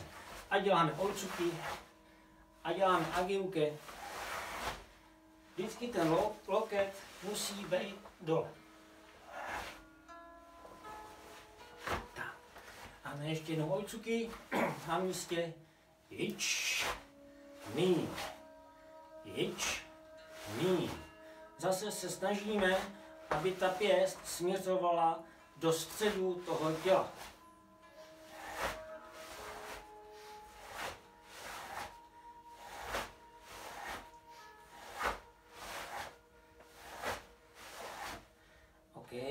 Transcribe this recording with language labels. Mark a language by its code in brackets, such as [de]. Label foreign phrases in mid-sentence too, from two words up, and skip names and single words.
[cs] Ať děláme Oitsuki, ať děláme Agiuke, vždycky ten loket musí být dole. Tak. A ještě jednou Oitsuki na místě. [ja] Ich, ni, ich, ni. [cs] Zase se snažíme, aby ta pěst směřovala do středu toho těla. OK.